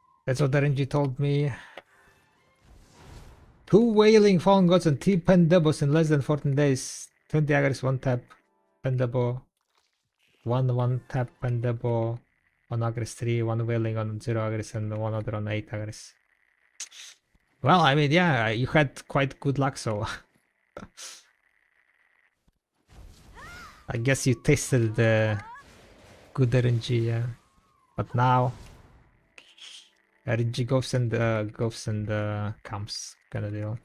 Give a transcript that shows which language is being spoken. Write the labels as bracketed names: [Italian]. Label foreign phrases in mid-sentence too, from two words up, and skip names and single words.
[English] That's what RNG told me. 2 Wailing Fallen Gods and 3 Pendebos in less than 14 days. 20 agres, 1 tap Pendebo. 1 tap Pendebo. 1 agres 3, 1 Wailing on 0 agres, and 1 other on 8 agres. Well, I mean, yeah, you had quite good luck, so I guess you tasted the good RNG, yeah. But now RNG goes and comes, kind of deal.